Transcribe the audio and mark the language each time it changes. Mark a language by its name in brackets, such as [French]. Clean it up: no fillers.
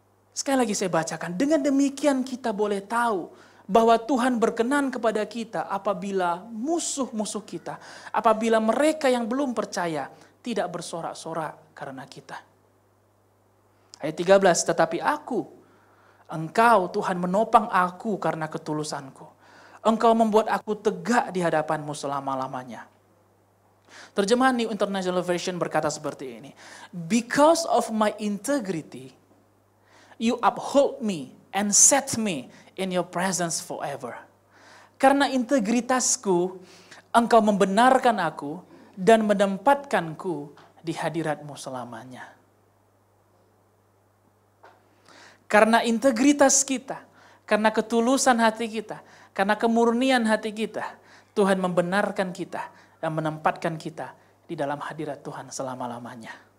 [Indonesian] Sekali lagi saya bacakan, dengan demikian kita boleh tahu bahwa Tuhan berkenan kepada kita apabila musuh-musuh kita, apabila mereka yang belum percaya tidak bersorak-sorak karena kita. Ayat 13, tetapi Engkau Tuhan menopang aku karena ketulusanku. Engkau membuat aku tegak di hadapan-Mu selama-lamanya. Terjemahan New International Version berkata seperti ini. [English] Because of my integrity, you uphold me and set me in your presence forever. [Indonesian] Karena integritasku, Engkau membenarkan aku dan menempatkanku di hadirat-Mu selamanya. Karena integritas kita, karena ketulusan hati kita, karena kemurnian hati kita, Tuhan membenarkan kita dan menempatkan kita di dalam hadirat Tuhan selama-lamanya.